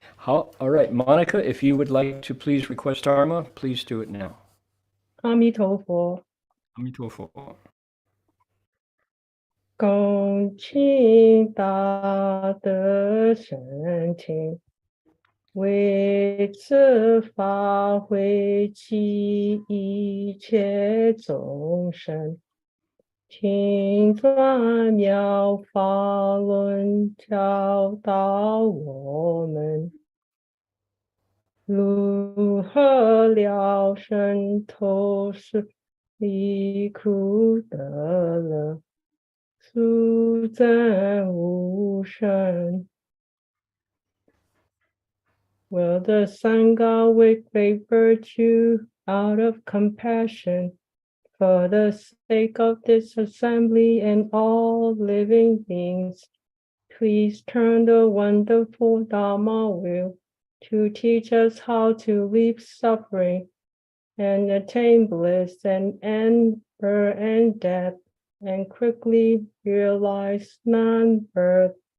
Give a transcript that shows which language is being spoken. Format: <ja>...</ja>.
<en>All right, Monica, if you would like to please request Dharma, please do it now.</en> <zh>阿弥陀佛。阿弥陀佛。恭请大德圣听，为此法会集一切众生，听转妙法轮，教导我们如何了生脱世，离苦得乐，速证无生。</zh> <en>Will the Sangha with great virtue, out of compassion, for the sake of this assembly and all living beings, please turn the wonderful Dharma wheel to teach us how to leave suffering and attain bliss and end birth and death, and quickly realize non-birth.</en>